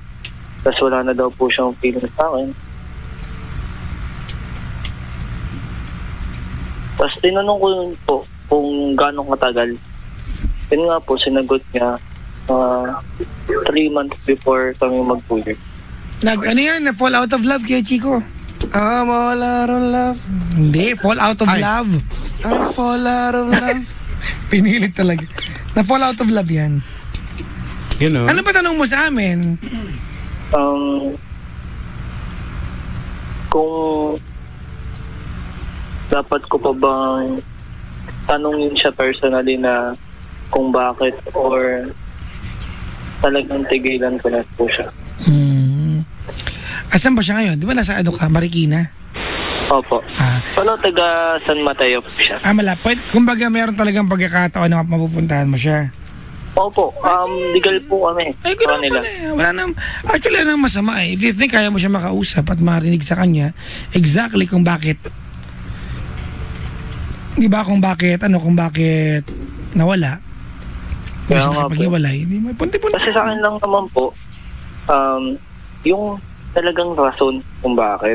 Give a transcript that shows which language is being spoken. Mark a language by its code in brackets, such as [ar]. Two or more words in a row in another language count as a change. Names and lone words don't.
[tl] Tapos wala na daw po siyang feeling sa akin. Tapos tinanong ko yun po kung gano'ng katagal. Yun nga po, sinagot niya 3 months before kami mag-2 years. Ano yan? [en] Fall out of love kaya Chico? I'm all out of love. Hindi, fall out of Ay. love. I fall out of love. [tl] Pinilit talaga. Na [en] fall out of love [tl] yan. [en] You know? [tl] Ano ba tanong mo sa amin? Kung dapat ko pa bang tanungin siya personally na kung bakit or talagang tigilan ko na po siya. Asan ba siya ngayon? Di ba nasa Marikina? Opo. Ah. Pero taga San Mateo po siya. Malapit. Kumbaga meron talagang pagkakataon na mapupuntahan mo siya. Opo. Legal po kami. Ay, sa gano'n kanila. pala eh. Wala nang, actually, wala nang masama eh. [en] If you think [tl] kaya mo siya makausap at marinig sa kanya, exactly kung bakit. Di ba kung bakit nawala. Hindi Kaya siya nga po. nakapag-iwalay. Hindi mo, punti-punti. Kasi sa akin lang naman po, yung talagang rason kung bakit.